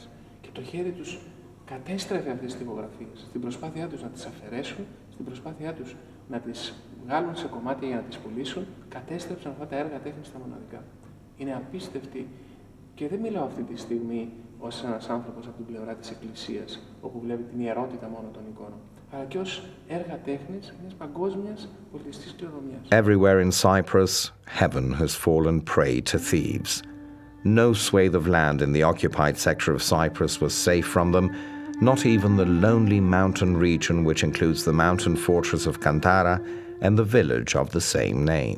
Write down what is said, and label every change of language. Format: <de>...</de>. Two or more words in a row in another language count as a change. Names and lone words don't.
<el>Και το χέρι τους κατέστρεφε αυτές τις στιχογραφίες, στην προσπάθειά τους να τις αφαιρέσουν, στην προσπάθειά τους να τις βγάλουν σε κομμάτια για να τις πουλήσουν, κατέστρεψαν αυτά τα έργα τέχνης στα μοναδικά. Είναι απίστευτη και δεν μιλάω αυτή τη στιγμή ως ένας άνθρωπος από την πλευρά της Εκκλησίας, όπου βλέπει την ιερότητα μόνο των εικόνων, αλλά και ως έργα τέχνης μιας παγκόσμιας πολιτιστικής κληρονομιάς.</el> <en>Everywhere in Cyprus, heaven has fallen prey to thieves. No swathe of land in the occupied sector of Cyprus was safe from them, not even the lonely mountain region which includes the mountain fortress of Kantara and the village of the same name.</en>